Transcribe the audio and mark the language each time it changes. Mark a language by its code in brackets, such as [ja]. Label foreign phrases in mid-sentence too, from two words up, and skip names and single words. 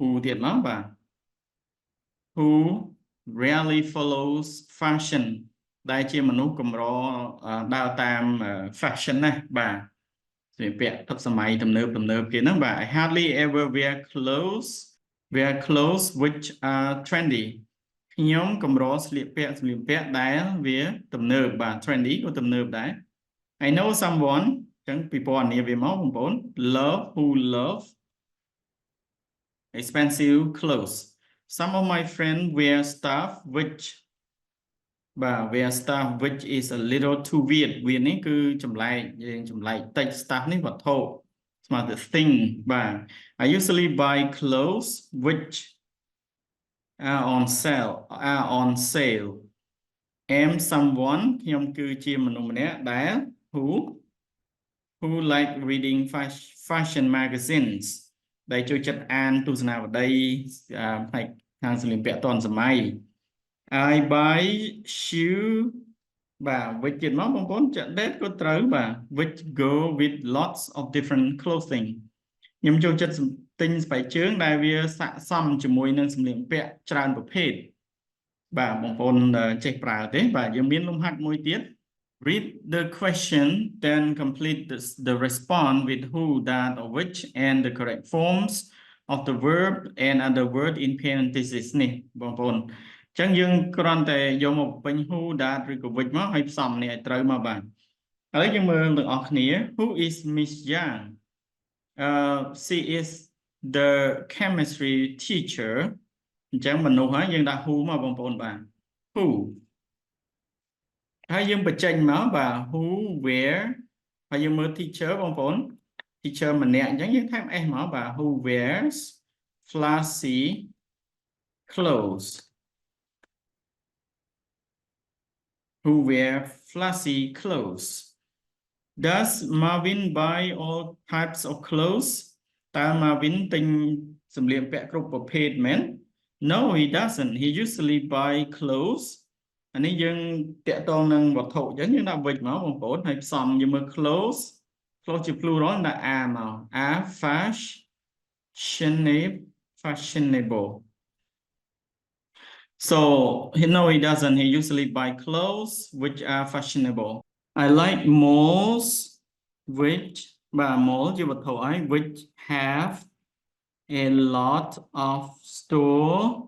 [km] ទៀតមកបាទ [en] who rarely follows fashion [km] ដែលជាមនុស្សកម្រដើរតាម fashion ណាបាទស្លៀកពាក់ទឹកសម័យទំនើបគេហ្នឹងបាទ [en] I hardly ever wear clothes which are trendy [km] ខ្ញុំកម្រស្លៀកពាក់សម្លៀកពាក់ដែលវាទំនើបបាទ trendy ក៏ទំនើបដែរ [en] I know someone [km] ចឹងពីពណ៌នាវាមកបងប្អូន [en] who love expensive clothes some of my friends wear stuff which បាទ wear stuff which is a little too weird [km] វានេះគឺចម្លែកយើងចម្លែកតិច [en] stuff [km] នេះវត្ថុស្មើទៅ [en] thing បាទ I usually buy clothes which are on sale am someone [km] ខ្ញុំគឺជាមនុស្សម្នាក់ដែល [en] who like reading fashion magazines [km] ដែលចូលចិត្តអានទស្សនាវដ្តីផ្នែកខាងសម្លៀកពាក់ទាន់សម័យ [en] I buy shoe [km] បាទ which ទៀតមកបងប្អូនចាក់ date ក៏ត្រូវបាទ [en] which go with lots of different clothing [km] ខ្ញុំចូលចិត្តទិញស្បែកជើងដែលវាស័ក្តិសមជាមួយនឹងសម្លៀកបំពាក់ច្រើនប្រភេទបាទបង ប្អូនចេះប្រើទេបាទយើងមានលំហាត់មួយទៀត [en] read the question then complete the response with who that or which and the correct forms of the verb and other word in parentheses [km] នេះបងប្អូនចឹងយើងគ្រាន់តែយកមកពេញ [en] who that ឬក៏ which [km] មកឲ្យផ្សំនេះឲ្យត្រូវមកបាទឥឡូវយើងមើលទាំងអស់គ្នា [en] who is Miss Yang she is the chemistry teacher [km] អញ្ចឹងមនុស្សហើយយើងដាក់ [en] who [km] មកបងប្អូនបាទ [en] who [km] ហើយយើងបញ្ចេញមកបាទ [en] who where [km] ហើយយើងមើល teacher បងប្អូន teacher ម្នាក់អញ្ចឹងយើងថែម s មកបាទ [en] who wears flashy clothes who wear flashy clothes does Marvin buy all types of clothes [km] តើ Marvin ទិញសម្លៀកពាក់គ្រប់ប្រភេទមែន [en] No he doesn't he usually buy clothes [km] អានេះយើងតាក់ទងនឹងវត្ថុអញ្ចឹងយើងដាក់ [en] which [km] មកបងប្អូនហើយផ្សំយើងមើល [en] clothes ជា plural ដាក់ a មក a fashionable so no he doesn't he usually buy clothes which are fashionable I like malls which បាទ mall [km] ជាវត្ថុហើយ [en] which have a lot of store